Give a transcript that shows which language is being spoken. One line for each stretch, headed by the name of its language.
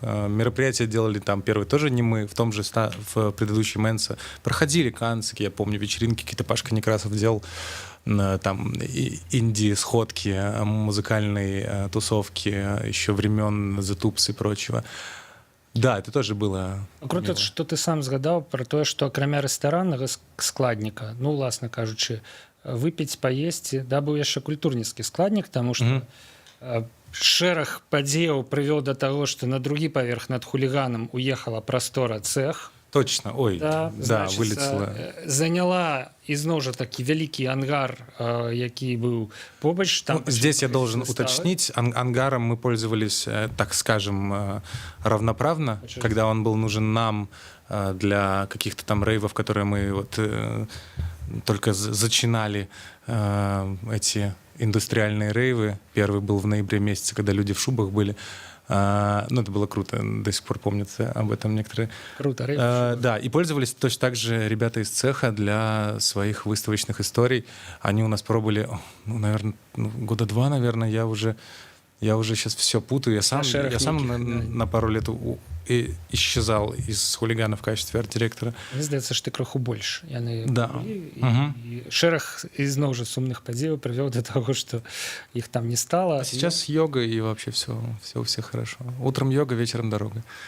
Russian: Мероприятия делали там первые тоже не мы, в предыдущем Менса. Проходили канцики, я помню, вечеринки какие-то Пашка Некрасов делал, там инди-сходки, музыкальные тусовки еще времен The Tubes и прочего. Да, это тоже было. Круто, мило.
Belarusian: што ты сам згадаў пра тое, што акрамя рэстараннага складніка, уласна кажучы, выпіць, паесці, быў яшчэ культурніцкі складнік, таму што шэраг падзеяў прывёў да таго, што на другі паверх над «Хуліганам» уехала прастора цэх.
Russian: Точно,
Belarusian: значыцца,
Russian: вылетела.
Belarusian: Заняла ізноў жа такі вялікі ангар, які быў побач.
Russian: Здесь я должен уточнить, ангаром мы пользовались, так скажем, равноправно, когда он был нужен нам для каких-то там рейвов, которые мы только зачинали, эти индустриальные рейвы. Первый был в ноябре месяце, когда люди в шубах были. Это было круто, до сих пор помнят об этом некоторые. Круто, да, и пользовались точно так же ребята из цеха для своих выставочных историй. Они у нас пробовали, наверное, года 2, наверное, я уже сейчас все путаю. Я сам на пару лет исчезал из «Хулигана» в качестве арт-директора.
Belarusian: Мне здаецца, што ты кроху больш.
Russian: Да.
Belarusian: І шэраг ізноў жа сумных падзеяў прывёў да таго, што іх там не стало.
Russian: А сейчас йога, и вообще все у всех хорошо. Утром йога, вечером дорога.